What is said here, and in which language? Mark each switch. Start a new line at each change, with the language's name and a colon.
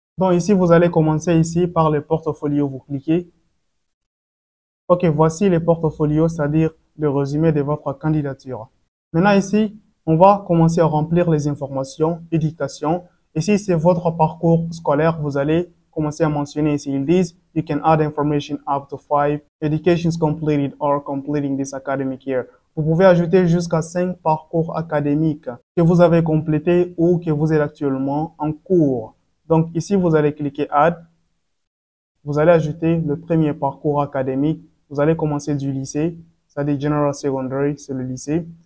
French: Donc, ici, vous allez commencer ici par le portfolio. Vous cliquez. Ok, voici le portfolio, c'est-à-dire le résumé de votre candidature. Maintenant, ici, on va commencer à remplir les informations, éducation. Ici, c'est votre parcours scolaire. Vous allez commencer à mentionner ici. Ils disent,
English: you can add information up to 5 educations completed or completing this academic year.
French: Vous pouvez ajouter jusqu'à 5 parcours académiques que vous avez complétés ou que vous êtes actuellement en cours. Donc, ici, vous allez cliquer Add. Vous allez ajouter le premier parcours académique. Vous allez commencer du lycée, c'est-à-dire General Secondary, c'est le lycée.